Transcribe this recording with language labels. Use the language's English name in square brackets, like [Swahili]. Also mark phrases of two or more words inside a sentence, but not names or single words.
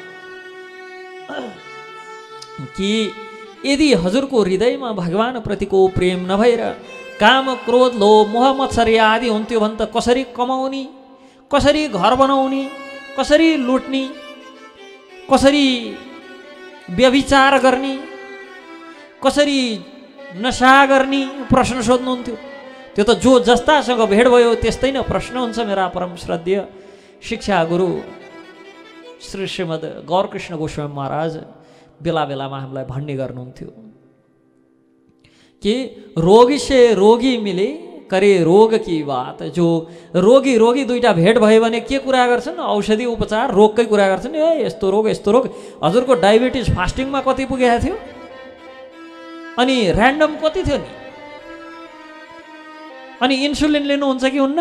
[Nepali] कि यदि हजुरको हृदयमा भगवान प्रतिको प्रेम नभएर काम, क्रोध, लोभ, मोह, मत्सर्य आदि हुन्थ्यो भने त कसरी कमाउने, कसरी घर बनाउने, कसरी लुट्ने, कसरी व्यभिचार गर्ने, कसरी नशा गर्ने प्रश्न सोध्नुहुन्थ्यो। त्यो त जो जस्तासँग भेट भयो त्यस्तै न प्रश्न हुन्छ। मेरा परम श्रद्धेय शिक्षा गुरु श्री श्रीमद् गौरकृष्ण गोस्वामी महाराज बेला बेलामा हामीलाई भन्ने गर्नुहुन्थ्यो कि [Hindi] रोगी से रोगी मिले करे रोग की बात। [Nepali] जो रोगी रोगी दुईटा भेट भयो भने के कुरा गर्छन्? औषधि उपचार, रोगकै कुरा गर्छन्। ए यस्तो रोग यस्तो रोग। हजुरको [English] diabetes fasting [Nepali] कति पुगेको थियो? अनि ऱ्यान्डम कति थियो नि? अनि इन्सुलिन लिनुहुन्छ कि हुन्न?